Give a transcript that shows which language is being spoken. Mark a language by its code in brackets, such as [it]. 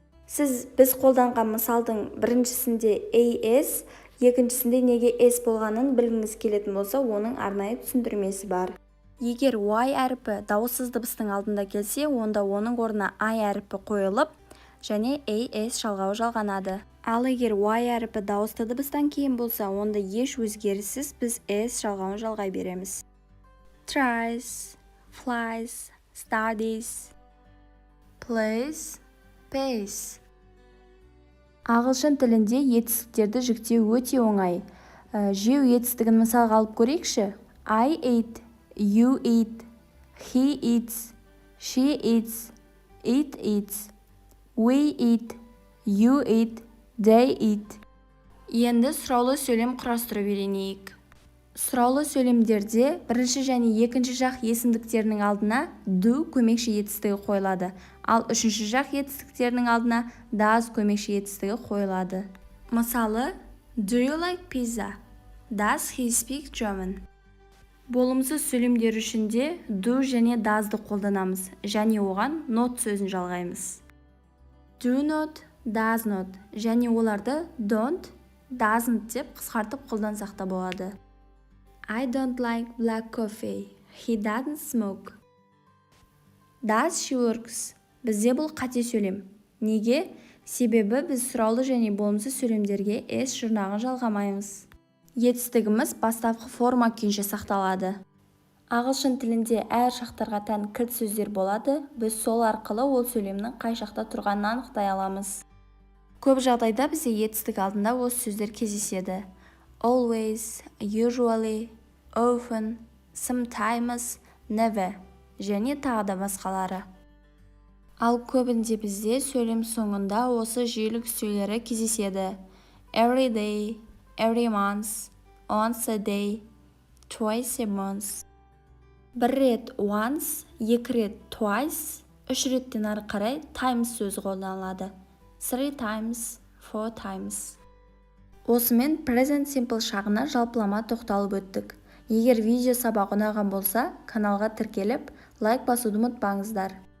[kk] Біз қолданған мысалдың біріншісінде as, екіншісінде неге s болғанын білгіңіз келетін болса, оның арнайы түсіндірмесі бар. Егер y әріпі дауыссыз дыбыстың алдында келсе, онда оның орнына I әріпі қойылып, және as жалғауы жалғанады. Ал егер y әріпі дауысты дыбыстан кейін болса, онда еш өзгеріссіз біз s жалғауын жалғай береміз. [en] Tries, flies, studies, plays, pays. [kk] Ағылшын тілінде етістіктерді жіктеу өте оңай. Жеу етістігін мысалға алып көрейікші. [en] I ate, you eat, he eats, she eats, it eats, we eat, you eat, they eat. [kk] Енді сұраулы сөйлем құрастырып үйренейік. Сұраулы сөйлемдерде бірінші және екінші жақ есімдіктерінің алдына do көмекші етістігі қойылады, ал үшінші жақ етістіктерінің алдына does көмекші етістігі қойылады. Мысалы, [en] do you like pizza? Does he speak German? [kk] Болымсыз сөйлемдер үшін де do және does'ды қолданамыз, және оған not сөзін жалғаймыз. [en] Do not, does not, [kk] және оларды don't, doesn't деп қысқартып қолдансақ та болады. [en] I don't like black coffee. He doesn't smoke. Does she works? [kk] Бізде бұл қате сөйлем. Неге? Себебі біз сұраулы және болымсыз сөйлемдерге s жұрнағын жалғамаймыз. Етістігіміз бастапқы форма күйінше сақталады. Ағылшын тілінде әр шақтарға тән кілт сөздер болады. Біз сол арқылы ол сөйлемнің қай шақта тұрғанын анықтай аламыз. Көп жағдайда бізде етістік алдында осы сөздер кездеседі. [en] Always, usually, often, sometimes, never [kk] және тағы да басқалары. Ал көбінде бізде сөйлем соңында осы жиілік сөйлері кездеседі. [en] Every day, every month, once a day, twice a month. [kk] Бір рет once, екі рет twice, үш реттен ары қарай times сөзі қолданылады. [en] Three times, four times. [kk] Осымен present simple шағына жалпылама тоқталып өттік. Егер видео сабақ ұнаған болса, каналға тіркеліп, лайк басуды ұмытпаңыздар.